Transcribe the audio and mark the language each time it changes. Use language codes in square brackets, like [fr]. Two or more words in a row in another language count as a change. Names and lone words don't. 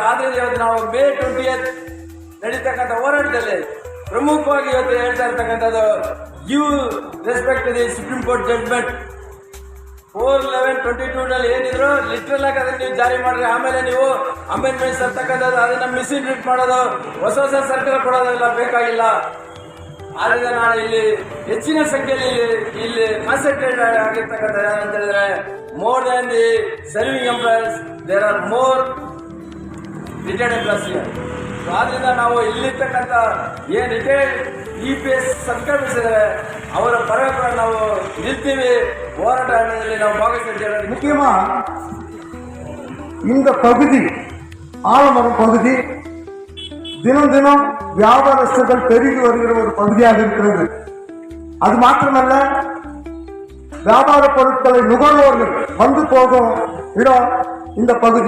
[kn] ಆದ್ರಿಂದ ಇವತ್ತು ನಾವು May 20th ನಡೀತಕ್ಕಂಥ ಹೋರಾಟದಲ್ಲಿ ಪ್ರಮುಖವಾಗಿ ಇವತ್ತು ಹೇಳ್ತಾ ಇರ್ತಕ್ಕಂಥದ್ದು [en] give respect to the Supreme Court judgment [kn] 4/11/22 ಏನಿದ್ರು ಲಿಟ್ರಲ್ ಆಗಿ ಅದನ್ನ ನೀವು ಜಾರಿ ಮಾಡ್ರಿ, ಆಮೇಲೆ ನೀವು ಅಮೆಂಡ್ಮೆಂಟ್ಸ್ ಅಂತಕ್ಕಂಥದ್ದು ಅದನ್ನ ಮಿಸ್ಇಂಟ್ರೀಟ್ ಮಾಡೋದು, ಹೊಸ ಸರ್ಕಾರ ಕೊಡೋದೆಲ್ಲ ಬೇಕಾಗಿಲ್ಲ. ಆದ್ರಿಂದ ನಾನು ಇಲ್ಲಿ ಹೆಚ್ಚಿನ ಸಂಖ್ಯೆಯಲ್ಲಿ ಇಲ್ಲಿ ಕಾನ್ಸಂಟ್ರೇಟ್ ಆಗಿರ್ತಕ್ಕಂಥ ಅಂತ ಹೇಳಿದ್ರೆ [en] more than the serving employers there are more retired employees. [kn] ಆದ್ರಿಂದ ನಾವು ಇಲ್ಲಿರ್ತಕ್ಕಂಥ ಏನ್ [en] retired EPS subscribers [kn] ಅವರ ಪರವಾಗಿ ನಾವು ನಿಲ್ತೀವಿ, ಹೋರಾಟದಲ್ಲಿ ನಾವು ಭಾಗವಹಿಸಿದ್ದೇವೆ. [ta] முக்கியமா இந்த பகுதி ஆலமரம் பகுதி தினம் தினம் வியாபாரஸ்தர்கள் பெருகி வருகிற ஒரு பகுதியாக இருக்கிறது. அது மாத்திரமல்ல, வியாபார பொருட்களை நுகர்வோர்கள் வந்து போகும் இடம் இந்த பகுதி.